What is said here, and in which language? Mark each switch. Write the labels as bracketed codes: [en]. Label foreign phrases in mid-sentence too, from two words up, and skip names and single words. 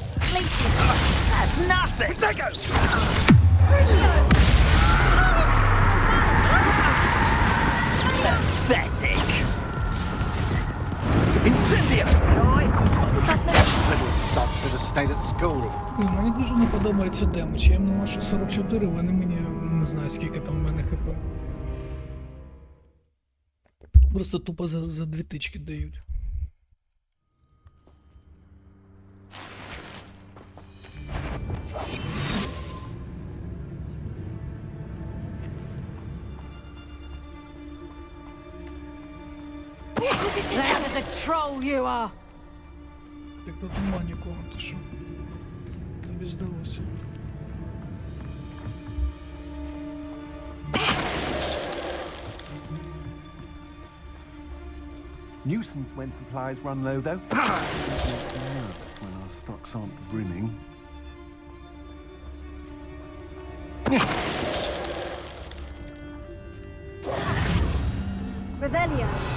[en] That's nothing! Take it! Pathetic! Incendio! Little sod should have stayed at school. [uk] Мені дуже не подобається демедж. Я їм наношу 44, вони мені не знаю, скільки там в мене хп. Просто тупо за 2 тички дають. [en] Loud as a troll you are. [uk] Так тут нема нікого, ти що? Тобі здалося. [en] Nuisance when supplies run low, though. When our stocks aren't brimming. Revelio.